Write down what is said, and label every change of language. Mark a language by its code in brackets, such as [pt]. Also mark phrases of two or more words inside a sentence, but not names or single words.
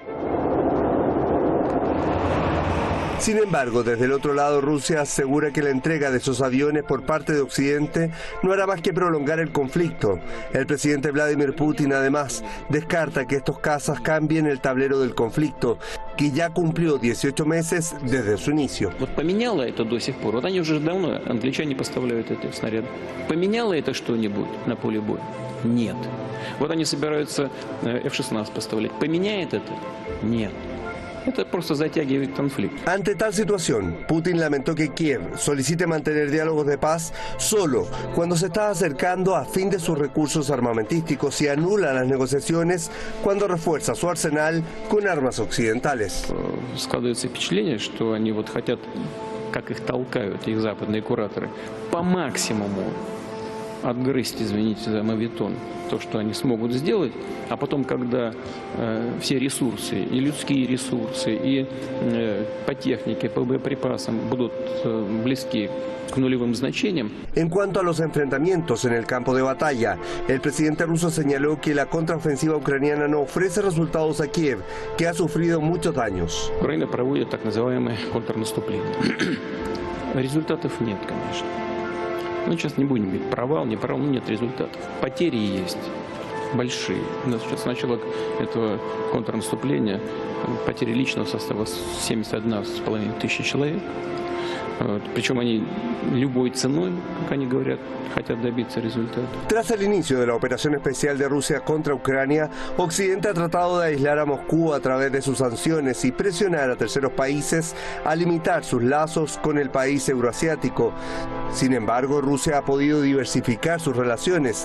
[es] Sin embargo, desde el otro lado, Rusia asegura que la entrega de esos aviones por parte de Occidente no hará más que prolongar el conflicto. El presidente Vladimir Putin, además, descarta que estos cazas cambien el tablero del conflicto, que ya cumplió 18 meses desde su inicio. [ru] Поменяло это до сих пор. Вот они уже давно, англичане поставляют эти снаряды. Поменяло это что-нибудь на поле боя? Нет. Вот они собираются F-16 поставлять. Поменяет это? Нет. Это просто затягивает конфликт. [es] Ante tal situación, Putin lamentó que Kiev solicite mantener diálogos de paz solo cuando se está acercando a fin de sus recursos armamentísticos y anula las negociaciones cuando refuerza su arsenal con armas occidentales. [ru] Складывается впечатление, что они вот хотят, как их толкают, их западные кураторы, по максимуму отгрызть, извините за моветон, то, что они смогут сделать, а потом, когда все ресурсы, и людские ресурсы, и по технике, по боеприпасам будут близки к нулевым значениям. [es] En cuanto a los enfrentamientos en el campo de batalla, el presidente ruso señaló que la contraofensiva ucraniana no ofrece resultados a Kiev, que ha sufrido muchos daños. [ru] Украина проводит так называемое контрнаступление. Результатов нет, конечно. Ну, сейчас не будем говорить, провал, не провал, нет результатов. Потери есть большие. У нас сейчас с начала этого контрнаступления потери личного состава 71,5 тысячи человек. Причем они любой ценой, как они говорят, хотят добиться результата. [es] Tras el inicio de la operación especial de Rusia contra Ucrania, Occidente ha tratado de aislar a Moscú a través de sus sanciones y presionar a terceros países a limitar sus lazos con el país euroasiático. Sin embargo, Rusia ha podido diversificar sus relaciones.